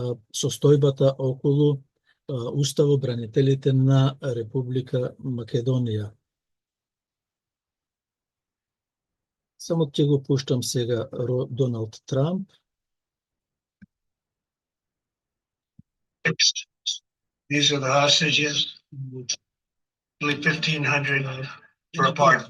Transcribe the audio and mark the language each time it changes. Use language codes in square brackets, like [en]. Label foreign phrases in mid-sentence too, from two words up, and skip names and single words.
[mk] состојбата околу уставобранителите на Република Македонија. Само ќе го пуштам сега Доналд Трамп. [en] These are the hostages. Only 1,500 for a pardon.